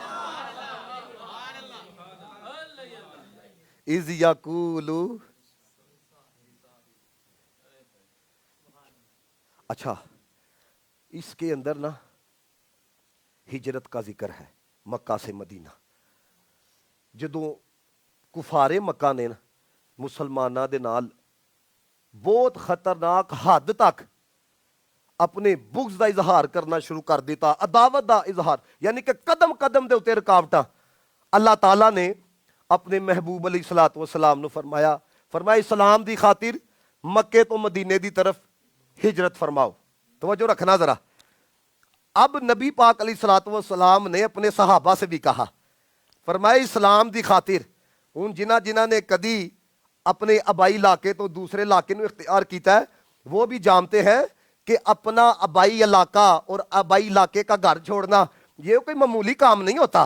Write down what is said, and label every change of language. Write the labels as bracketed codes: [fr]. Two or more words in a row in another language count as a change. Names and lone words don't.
[ar] اذ یقول, [ur] اچھا اس کے اندر نا ہجرت کا ذکر ہے مکہ سے مدینہ. [pa] جدوں کفار مکہ نے مسلمانہ دے نال بہت خطرناک حد تک اپنے بغض دا اظہار کرنا شروع کر دیتا, عداوت دا اظہار, یعنی کہ قدم قدم دے اتے رکاوٹاں. اللہ تعالیٰ نے اپنے محبوب [ar] علیہ الصلوۃ والسلام [pa] نو فرمایا اسلام دی خاطر مکے تو مدینے دی طرف ہجرت فرماؤ. [ur] توجہ رکھنا ذرا. اب نبی پاک [ar] علیہ الصلوۃ والسلام [ur] نے اپنے صحابہ سے بھی کہا, فرمایا اسلام دی خاطر [pa] ان جنہ نے کدی اپنے آبائی علاقے تو دوسرے علاقے نو اختیار کیتا ہے, [ur] وہ بھی جانتے ہیں کہ اپنا آبائی علاقہ اور آبائی علاقے کا گھر چھوڑنا یہ کوئی معمولی کام نہیں ہوتا.